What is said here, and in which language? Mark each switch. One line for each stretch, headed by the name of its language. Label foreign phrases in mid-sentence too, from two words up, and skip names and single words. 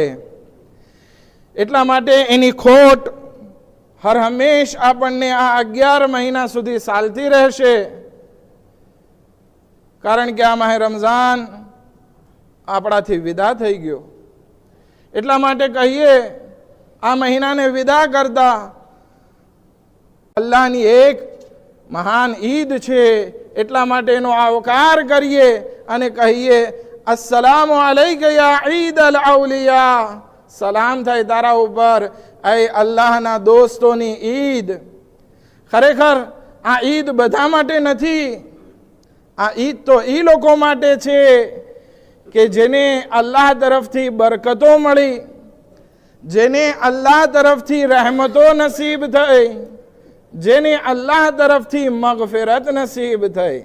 Gujarati: એટલા માટે એની ખોટ હર હંમેશ આપણને આ 11 મહિના સુધી ચાલતી રહેશે, કારણ કે આ માહે રમઝાન આપણાથી વિદા થઈ ગયો। એટલા માટે કહીએ આ મહિનાને વિદા કરતા અલ્લાહની એક મહાન ઈદ છે, એટલા માટે એનો આવકાર કરીએ અને કહીએ
Arabic: السلام عليك يا عيد الأولياء,
Gujarati: सलाम થાય તારા ઉપર એ અલ્લાહના દોસ્તોની ઈદ। ખરેખર આ ઈદ બધા માટે નથી, આ ઈદ તો એ લોકો માટે છે કે જેને અલ્લાહ તરફથી બરકતો મળી, જેને અલ્લાહ તરફથી રહેમતો નસીબ થઈ, જેને અલ્લાહ તરફથી મગફિરત નસીબ થઈ।